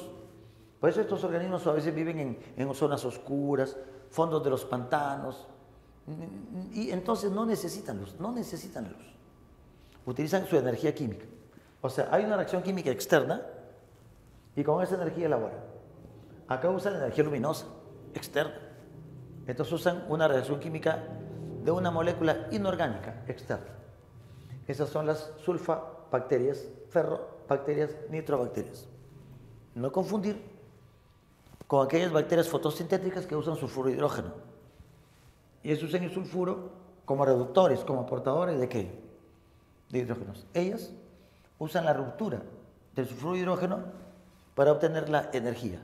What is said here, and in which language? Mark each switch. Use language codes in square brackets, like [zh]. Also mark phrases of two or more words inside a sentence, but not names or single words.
[es] Por eso estos organismos a veces viven en zonas oscuras, fondos de los pantanos, y entonces no necesitan luz, Utilizan su energía química. O sea, hay una reacción química externa y con esa energía elaboran. Acá usan energía luminosa, externa. Entonces usan una reacción química de una molécula inorgánica, externa. Esas son las sulfobacterias, ferrobacterias, nitrobacterias. No confundir con aquellas bacterias fotosintéticas que usan sulfuro de hidrógeno. Y ellos usan el sulfuro como reductores, como portadores ¿de qué? De hidrógenos. Ellas usan la ruptura del sulfuro de hidrógeno para obtener la energía.